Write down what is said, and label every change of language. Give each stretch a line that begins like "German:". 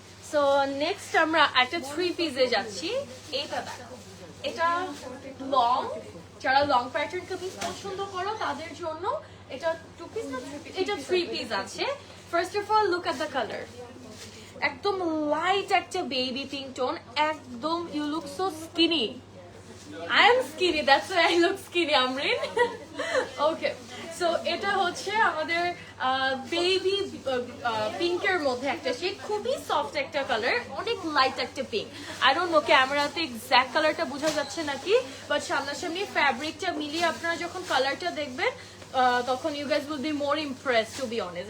Bangla: So next আমরা একটা 3 পিসে যাচ্ছি। এটা দেখো, এটা লং, যারা লং প্যাটার্ন কামিজ পছন্দ করো তাদের জন্য এটা 2 পিস না 3 পিস, এটা 3 পিস আছে।
English: first of all look at the colour,
Bangla: একদম লাইট একটা বেবি পিঙ্ক টোন,
English: একদম you look so skinny. I am skinny, that's why I look skinny, Amrin.
Bangla: Okay, so এটা হচ্ছে আমাদের বেবি পিঙ্কের মধ্যে একটা শেড, খুবই সফট একটা কালার, অনেক লাইট একটা পিঙ্ক। আই ডোন্ট নো ক্যামেরাতে এক্স্যাক্ট কালারটা বোঝা যাচ্ছে নাকি, বাট সামনাসামনি ফ্যাব্রিকটা মিলিয়ে আপনারা যখন কালারটা দেখবেন তখন
English: You guys will be more impress to be honest.